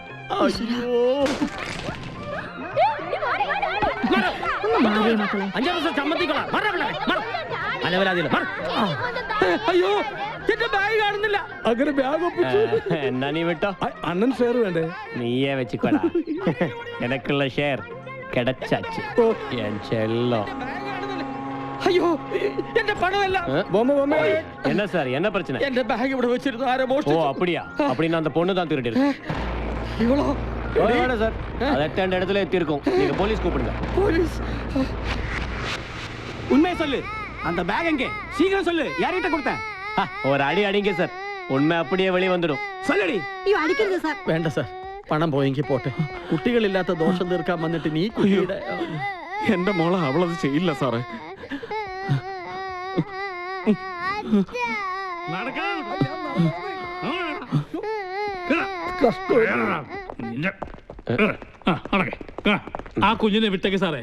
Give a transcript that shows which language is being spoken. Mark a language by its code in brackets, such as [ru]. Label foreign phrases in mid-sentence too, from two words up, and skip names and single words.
[ml] അയ്യോ എന്റെ ബാഗ് കാണുന്നില്ല. അങ്ങനെ ബാഗ് ഒപ്പിച്ചു. എന്നാ നീ വിട്ടോ. അണ്ണൻ ഷെയർ വേണ്ടേ? [ta] நீயே வெச்சிக்கோடா. எனக்குள்ள ஷேர் கிடைச்சாச்சு. [ml] അയ്യോ എന്റെ പണമല്ല. [ta] என்ன சார், என்ன பிரச்சனை? [ml] എന്റെ ബാഗ് ഇവിടെ വെച്ചിരുന്നു, ആരോ ஓ മോഷ്ടിച്ചു. [ta] அப்படியா? அப்படின்னா அந்த பொண்ணு தான் திருடி [ml] ഇവളോ? [ta] வேணாம் சார், அது 8 இடத்துல எத்தி இருக்கும். நீங்க போலீஸ் கூப்பிடுங்க. [ml] പോലീസ്? [ta] உண்மையை சொல்லு. அந்த பேக் எங்கே? சீக்கிரம் சொல்லு. யார்கிட்ட கொடுத்த? ஒரு அடி அடிங்க சார், உண்மை அப்படியே வெளியே வந்துடும். சொல்லடி. [ml] അയ്യോ അടിക്കരുത് സാർ. വേണ്ട സാർ, പണം പോയെങ്കിൽ പോട്ടെ. കുട്ടികളില്ലാത്ത ദോഷം തീർക്കാൻ വന്നിട്ട് നീ കുട്ടിയുടെ. എന്റെ മോളെ അവളത് ചെയ്യില്ല സാറേ. ആ കുഞ്ഞിനെ വിട്ടേക്ക് സാറേ.